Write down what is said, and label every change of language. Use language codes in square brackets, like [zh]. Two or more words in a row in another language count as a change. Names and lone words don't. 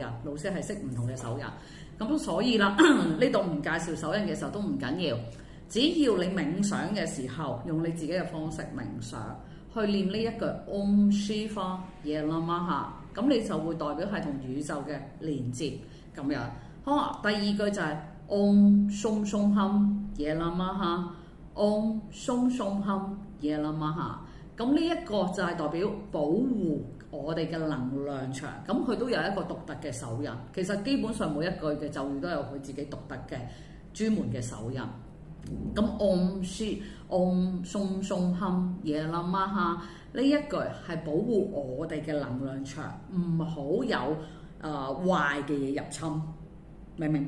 [yue] 老師係識唔同嘅手印，咁所以啦，呢度唔介紹手印嘅時候都唔緊要，只要你冥想嘅時候，用你自己嘅方式冥想，去念呢一句 [sa] Om Shiva Ye Namaha， [yue] 咁你就會代表係同宇宙嘅連接咁樣。好啊，第二句就係 [sa] Om Shum Shum Hum Ye Namaha，Om Shum Shum Hum Ye Namaha。 [yue] 咁呢一個就係代表保護我哋嘅能量場，咁佢都有一個獨特嘅手印。其實基本上每一句嘅咒語都有佢自己獨特嘅專門嘅手印。咁 [sa] Om Shum Shum Hum Ye Namaha [yue] 呢一句係保護我哋嘅能量場，唔好有壞嘅嘢入侵，明唔明白？